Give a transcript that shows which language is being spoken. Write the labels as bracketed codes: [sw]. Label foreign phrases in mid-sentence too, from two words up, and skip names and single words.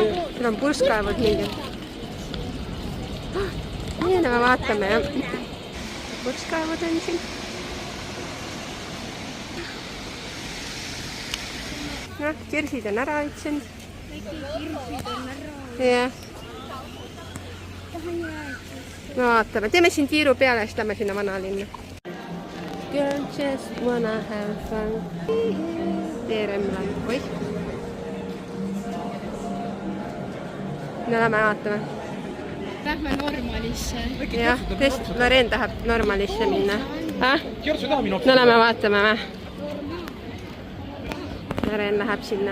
[et] Seal on purskkaevud mingid. Nii, me vaatame ja purskkaevud on siin. Noh, kirsid on ära ütsenud. Jah. No vaatame, teeme siin tiiru peale, siis lähme sinna vanalinna. [en] Girl just wanna have fun. [et] TRM-l. Oih. No lähme vaatame. Lähme Normalisse. Jah, Loreen tahab Normalisse minna. No lähme vaatame või? Loreen läheb sinna.